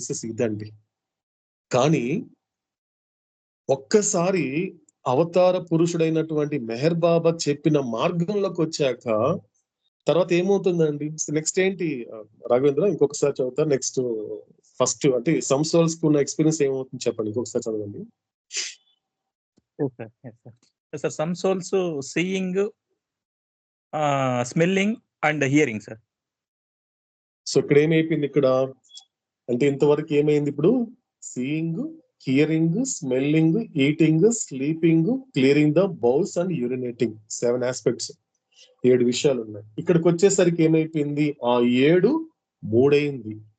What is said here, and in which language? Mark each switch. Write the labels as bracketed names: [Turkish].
[Telugu] ఇదండి. కానీ ఒక్కసారి అవతార పురుషుడైనటువంటి మెహర్ బాబా చెప్పిన మార్గంలోకి వచ్చాక తర్వాత ఏమవుతుందండి? నెక్స్ట్ ఏంటి రాఘవేంద్ర? ఇంకొకసారి చదువుతా. నెక్స్ట్ ఫస్ట్ అంటే సమ్ సోల్స్ కు ఉన్న ఎక్స్పీరియన్స్ ఏమవుతుంది చెప్పండి, ఇంకొకసారి చదవండి. [English] Sir, some souls seeing, smelling and hearing, sir. [Telugu] So ఇక్కడ ఏమైపోయింది? ఇక్కడ అంటే ఇంతవరకు ఏమైంది? [English] ఇప్పుడు seeing, hearing, smelling, eating, sleeping, clearing the bowls and urinating, 7 aspects, [Telugu] 7 విషయాలు ఉన్నాయి. ఇక్కడికి వచ్చేసరికి ఏమైపోయింది? ఆ 7 3 అయింది.